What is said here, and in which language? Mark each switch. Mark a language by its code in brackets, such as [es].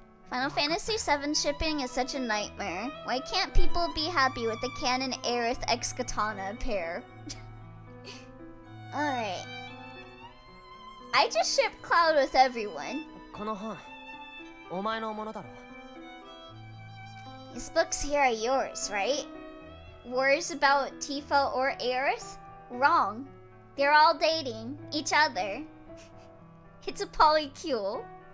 [en] Final Fantasy VII shipping is such a nightmare. Why can't people be happy with the canon Aerith x Katana pair? Alright. I just ship Cloud with everyone. [ja] この本、お前のものだろ。 [en] These books here are yours, right? Words about Tifa or Aerith? Wrong. They're all dating each other. It's a polycule.